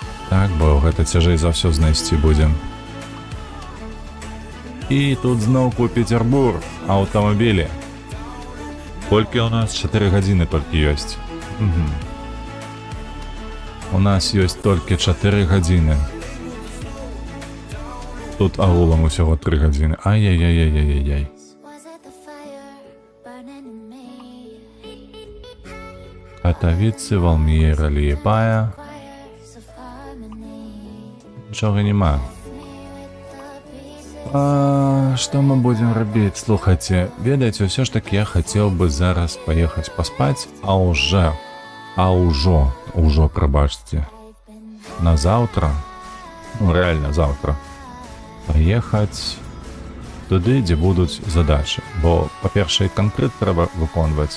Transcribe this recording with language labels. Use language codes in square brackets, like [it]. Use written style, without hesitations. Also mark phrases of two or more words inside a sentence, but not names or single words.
[be] Так, бо гэта цяжэй за ўсё знайсці будзем. І тут зноўку Петербург, аўтамабілі. Колькі ў нас? 4 гадзіны толькі ёсць. У нас ёсць толькі 4 гадзіны. Тут агулам усяго 3 гадзіны. Ай-яй-яй-яй-яй-яй. [en] Was it the fire burning in me? [be] Катавіцы, Валміра, Ліепая. [en] Choirs of harmony. [be] Нічога няма. Што мы будзем рабіць? Слухайце, ведаеце, ўсё ж таки я хацеў бы зараз паехаць паспаць, ўжо, прабачце, на заўтра, ну рэальна заўтра, паехаць туды, дзе будуць задачы, бо, па-першае, канкрэт трэба выконваць.